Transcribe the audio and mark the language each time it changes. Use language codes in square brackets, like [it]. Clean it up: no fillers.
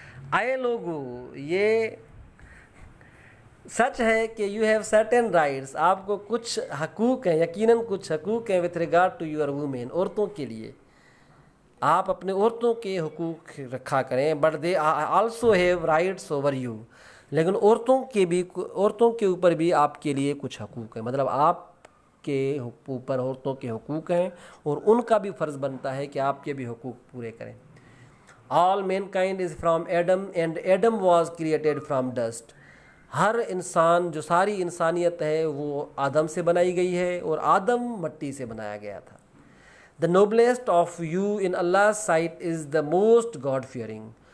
[ur] آئے لوگو یہ سچ ہے کہ [en] you have certain rights. [ur] آپ کو کچھ حقوق ہیں، یقیناً کچھ حقوق ہیں [en] with regard to your women. [ur] عورتوں کے لیے آپ اپنے عورتوں کے حقوق رکھا کریں. [en] but they also have rights over you. [ur] لیکن عورتوں کے اوپر بھی آپ کے لیے کچھ حقوق ہیں. مطلب آپ کے اوپر عورتوں کے حقوق ہیں اور ان کا بھی فرض بنتا ہے کہ آپ کے بھی حقوق پورے کریں. [en] All mankind is from Adam and Adam was created from dust. [ur] ہر انسان، جو ساری انسانیت ہے وہ آدم سے بنائی گئی ہے اور آدم مٹی سے بنایا گیا تھا. [en] The noblest of you in Allah's sight is the most God fearing.